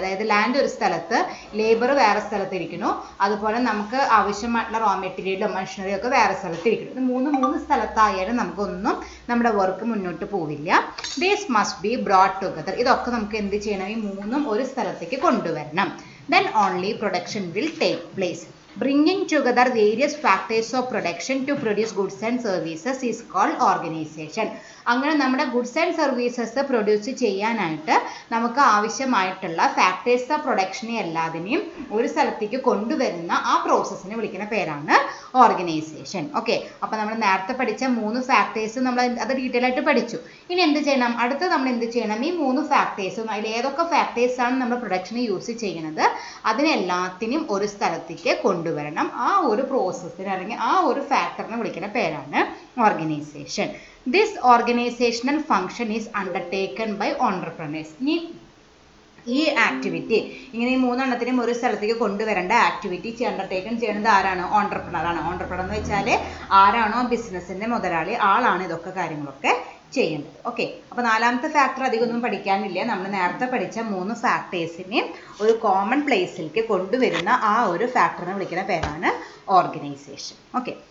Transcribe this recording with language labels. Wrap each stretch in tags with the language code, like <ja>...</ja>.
<ml>അതായത് ലാൻഡ് ഒരു സ്ഥലത്ത്, ലേബർ വേറെ സ്ഥലത്ത് ഇരിക്കുന്നു, അതുപോലെ നമുക്ക് ആവശ്യമായിട്ടുള്ള റോ മെറ്റീരിയലും മെഷീനറിയും ഒക്കെ വേറെ സ്ഥലത്ത് ഇരിക്കുന്നു. ഇത് 3 സ്ഥലത്തായാലും നമുക്കൊന്നും നമ്മുടെ വർക്ക് മുന്നോട്ട് പോവില്ല.</ml> <en>These must be brought together.</en> <ml>ഇതൊക്കെ നമുക്ക് എന്ത് ചെയ്യണം, ഈ 3 ഒരു സ്ഥലത്തേക്ക് കൊണ്ടുവരണം.</ml> <en>Then only production will take place. Bringing together various factors of production to produce goods and services is called organization.</en> <ml>അങ്ങനെ നമ്മുടെ ഗുഡ്സ് ആൻഡ് സർവീസസ് പ്രൊഡ്യൂസ് ചെയ്യാനായിട്ട് നമുക്ക് ആവശ്യമായിട്ടുള്ള ഫാക്ടേഴ്സ് ഓഫ് പ്രൊഡക്ഷനെ എല്ലാതിനെയും ഒരു സ്ഥലത്തേക്ക് കൊണ്ടുവരുന്ന ആ പ്രോസസ്സിനെ വിളിക്കുന്ന പേരാണ് ഓർഗനൈസേഷൻ. ഓക്കെ. അപ്പോൾ നമ്മൾ നേരത്തെ പഠിച്ച 3 ഫാക്ടേഴ്സ് നമ്മൾ അത് ഡീറ്റെയിൽ ആയിട്ട് പഠിച്ചു. ഇനി എന്ത് ചെയ്യണം, അടുത്ത് നമ്മൾ എന്ത് ചെയ്യണം, ഈ 3 ഫാക്ടേഴ്സും അതിൽ ഏതൊക്കെ ഫാക്ടേഴ്സാണ് നമ്മൾ പ്രൊഡക്ഷന് യൂസ് ചെയ്യുന്നത് അതിനെല്ലാത്തിനും ഒരു സ്ഥലത്തേക്ക് കൊണ്ടുവരണം. ആ ഒരു പ്രോസസ്സിന് അല്ലെങ്കിൽ ആ ഒരു ഫാക്ടറിനെ വിളിക്കുന്ന പേരാണ് organisation.</ml> <en>This organizational function is undertaken by entrepreneurs.</en> <ml>ഈ ആക്ടിവിറ്റി, ഇങ്ങനെ ഈ 3 എണ്ണത്തിനും ഒരു സ്ഥലത്തേക്ക് കൊണ്ടുവരേണ്ട ആക്ടിവിറ്റി അണ്ടർടേക്കൺ ചെയ്യുന്നത് ആരാണ്? ഓൺട്രപ്രണർ ആണ്. ഓൺട്രപ്രണർ എന്ന് വെച്ചാൽ ആരാണോ ബിസിനസ്സിൻ്റെ മുതലാളി, ആളാണ് ഇതൊക്കെ കാര്യങ്ങളൊക്കെ ചെയ്യേണ്ടത്. ഓക്കെ. അപ്പോൾ 4ാമത്തെ ഫാക്ടർ അധികമൊന്നും പഠിക്കാനില്ല. നമ്മൾ നേരത്തെ പഠിച്ച 3 ഫാക്ടേഴ്സിനെ ഒരു കോമൺ പ്ലേസിലേക്ക് കൊണ്ടുവരുന്ന ആ ഒരു ഫാക്ടറിനെ വിളിക്കുന്ന പേരാണ് ഓർഗനൈസേഷൻ. ഓക്കെ.</ml>